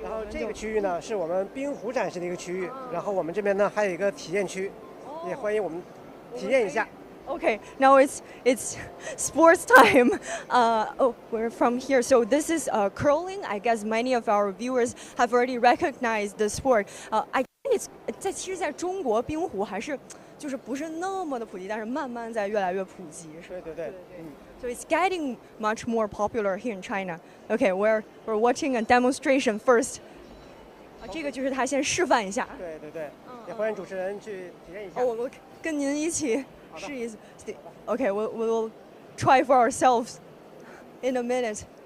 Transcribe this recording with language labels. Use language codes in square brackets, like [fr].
[zh] 这个区域呢，是我们冰壶展示的一个区域。然后我们这边呢还有一个体验区，也欢迎我们体验一下。 [en] Okay, now it's sports time. We're from here. So this is curling. I guess many of our viewers have already recognized the sport. I think it's [zh] 其实在中国冰壶还是就是不是那么的普及，但是慢慢在越来越普及。对。 [en] So it's getting much more popular here in China. Okay, we're watching a demonstration first. [zh] 这个就是他先示范一下。对，也欢迎主持人去体验一下。我们跟您一起试一次。 [en] Okay, we will try for ourselves in a minute.